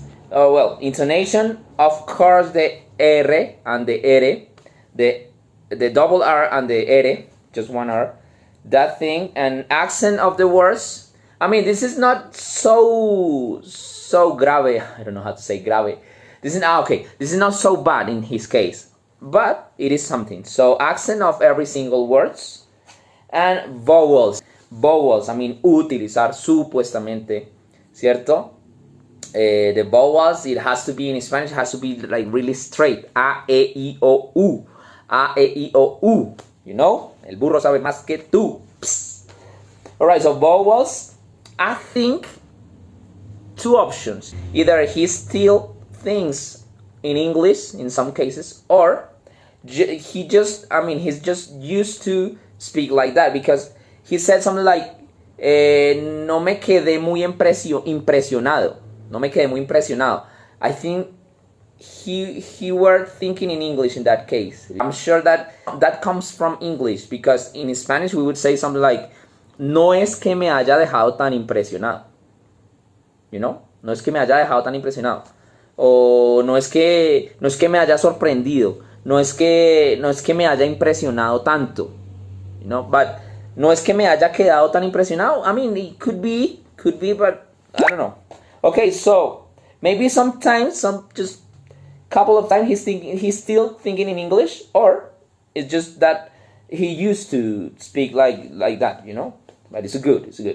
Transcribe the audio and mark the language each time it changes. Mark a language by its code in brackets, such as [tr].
[en] Oh well, intonation, of course, the R and the R, the double R and the R, just one R, that thing, and accent of the words. I mean, this is not so grave. I don't know how to say grave. This is okay. This is not so bad in his case, but it is something. So accent of every single words and vowels. Vowels. I mean, [es] utilizar supuestamente, ¿cierto? [en] The vowels, it has to be in Spanish. It has to be like really straight. A, E, I, O, U. A, E, I, O, U. [es] You know, el burro sabe más que tú. [en] Psst. All right. So vowels. I think two options. Either he still thinks in English in some cases, or he's just used to speak like that, because he said something like, [es] no me quedé muy impresionado. No me quedé muy impresionado. [en] I think he were thinking in English in that case. I'm sure that comes from English, because in Spanish we would say something like, [es] no es que me haya dejado tan impresionado. [en] You know? [es] No es que me haya dejado tan impresionado. O no es que me haya sorprendido. No es que me haya impresionado tanto. [en] You know? [es] But no es que me haya quedado tan impresionado. [en] I mean, it could be, but I don't know. Okay, so maybe sometimes, just couple of times he's still thinking in English, or it's just that he used to speak like that, you know. But it's good.